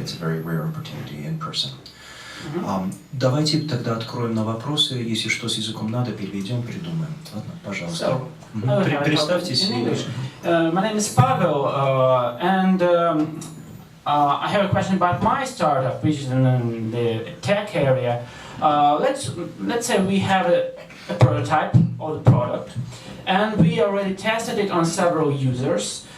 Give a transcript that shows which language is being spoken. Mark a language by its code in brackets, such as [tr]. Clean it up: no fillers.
[en] It's a very rare opportunity in person. [ru] Давайте тогда откроем на вопросы. Если что с языком надо, переведем, придумаем. Ладно, пожалуйста. Представьтесь. [en] My name is Pavel, and I have a question about my startup, which is in the tech area. Let's say we have a prototype of the product, and we already tested it on several users.